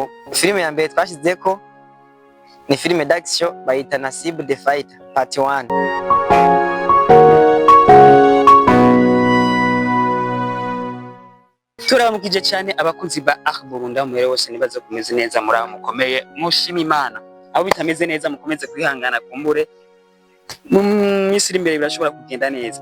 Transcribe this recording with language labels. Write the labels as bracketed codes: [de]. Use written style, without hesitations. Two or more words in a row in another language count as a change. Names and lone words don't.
[rn] Ego filime ya mbere twashizeko ni filime d'action bayita Nasibu the Fighter part 1. Turamukije cyane abakunzi ba Burundi umwere wose nibaze kumeze neza muri mukomeye mushima Imana abo bitameze neza mukomeze kwihangana kumbure mu misiri imbere birashobora kugenda neza.